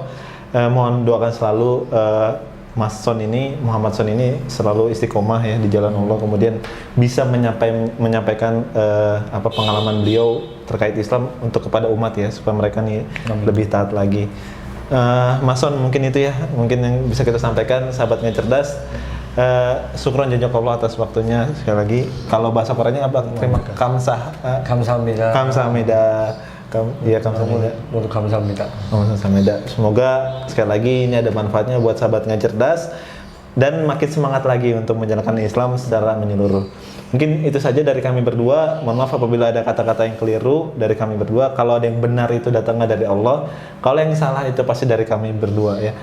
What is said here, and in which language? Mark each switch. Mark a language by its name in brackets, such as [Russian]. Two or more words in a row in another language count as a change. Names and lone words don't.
[Indonesian] Mohon doakan selalu Mas Son ini, Muhammad Son ini selalu istiqomah ya di jalan Allah, kemudian bisa menyampaikan apa pengalaman beliau terkait Islam untuk kepada umat ya, supaya mereka nih lebih taat lagi. Mas Son, mungkin itu ya, mungkin yang bisa kita sampaikan sahabatnya cerdas. [Arabic] شكرا جزاك الله [Indonesian] atas waktunya sekali lagi. Kalau bahasa Koreanya apa? Terima [Korean] 감사합니다. 감사합니다. 감사합니다. 모두 감사합니다. 감사합니다. [Indonesian] Semoga sekali lagi ini ada manfaatnya buat sahabatnya cerdas dan makin semangat lagi untuk menjalankan Islam secara menyeluruh. Mungkin itu saja dari kami berdua. Mohon maaf apabila ada kata-kata yang keliru dari kami berdua. Kalau ada yang benar itu datangnya dari Allah. Kalau yang salah itu pasti dari kami berdua ya.